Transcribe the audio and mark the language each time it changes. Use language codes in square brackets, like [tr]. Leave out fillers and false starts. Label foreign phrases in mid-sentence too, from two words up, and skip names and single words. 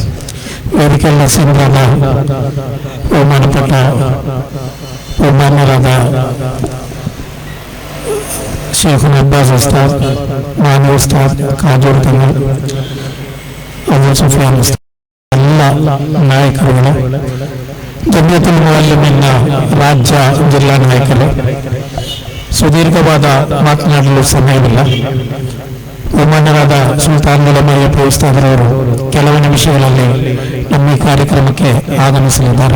[ml] വേദിക്കൽ അസീറായ ബഹുമാനപ്പെട്ട ബഹുമാന്യരായ ഷെയ്ഖുന അബ്ബാസ് ഉസ്താദ്, മാനു ഉസ്താദ്, കാജൂർ തങ്ങൾ, അബൂ സുഫിയാൻ ഉസ്താദ്, എല്ലാ നായಕರುಗಳು, [kn] ಜಮಿಯತುಲ್ ಮುಅಲ್ಲಿಮೀನ್ನ ರಾಜ್ಯ ಜಿಲ್ಲಾ ನಾಯಕರು, ಸುದೀರ್ಘವಾದ ಮಾತನಾಡಲು ಸಮಯವಿಲ್ಲ. ಬಹಮಾನ್ಯರಾದ ಸುಲ್ತಾನ್ ಉಲಮಾ ಎಪಿ ಉಸ್ತಾದರವರು ಕೆಲವು ನಿಮಿಷಗಳಲ್ಲಿ ನಮ್ಮ ಈ ಕಾರ್ಯಕ್ರಮಕ್ಕೆ ಆಗಮಿಸಲಿದ್ದಾರೆ.